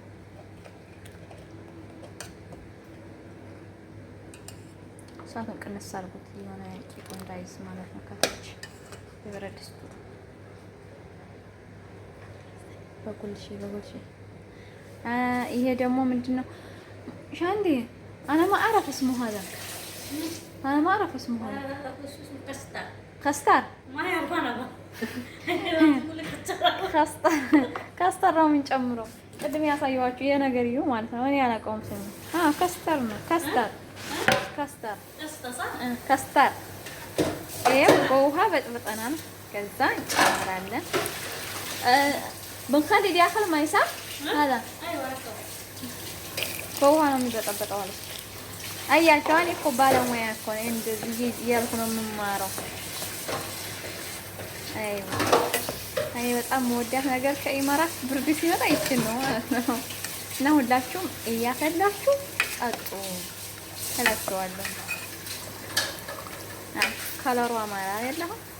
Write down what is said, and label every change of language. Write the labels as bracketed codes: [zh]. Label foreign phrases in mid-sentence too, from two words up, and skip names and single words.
[am] እሳቱን ቅንስ አድርጉት የሆነ ቂጡ እንዳይዝ ማለት ነው። ከታች የብረት ድስቱ በጉልሽ ይሄ ደግሞ ምንድነው ሻንዲ [ar] انا ما اعرف اسمه هذا انا ما اعرف اسمه هذا كستار ما يعرف انا [am] كستار ነው የምንጨምረው። ቅድም ያሳየኋችሁ ይሄ ነገር ይሁ ማለት ነው። እኔ አላውቀውም ስሙ። ከስተር ነው ከስተር ይሄው በውሃ በጥብጠናል። ከዛ እንጨምራለን [ar] بنخلي داخل ما يسع هذا ايوه [am] በውሃ ነው የሚበጠበጠው አለች። አያቸው እኔ እኮ ባለሙያ እኮ ነኝ እንደዚህ እያልኩ ነው የምማረው። አይዋ እኔ በጣም መወዳት ነገር ከኢማራት ብርድ ሲመጣ ይችን ነው ማለት ነው። እና ሁላችሁም እያፈላችሁ ጠጡ እላችኋለሁ። ከለሯ አማራ አይደለም